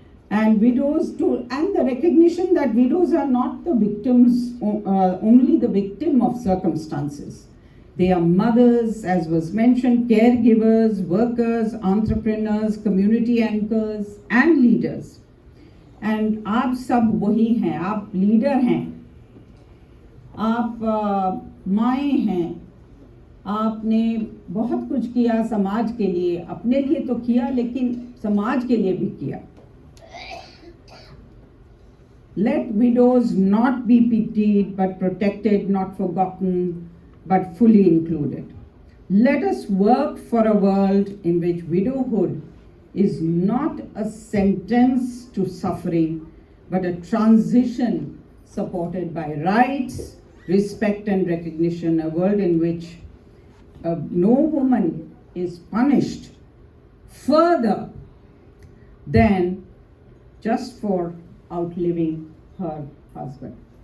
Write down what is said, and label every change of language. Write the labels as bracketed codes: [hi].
[en] And widows and the recognition that widows are not the victims, only the victim of circumstances. They are mothers, as was mentioned, caregivers, workers, entrepreneurs, community anchors, and leaders. [hi] And आप सब वही हैं, आप leader हैं, आप माएँ हैं, आपने बहुत कुछ किया समाज के लिए, अपने लिए तो किया लेकिन समाज के लिए भी किया. [en] Let widows not be pitied but protected, not forgotten but fully included. Let us work for a world in which widowhood is not a sentence to suffering, but a transition supported by rights, respect and recognition, a world in which no woman is punished further than just for outliving her husband.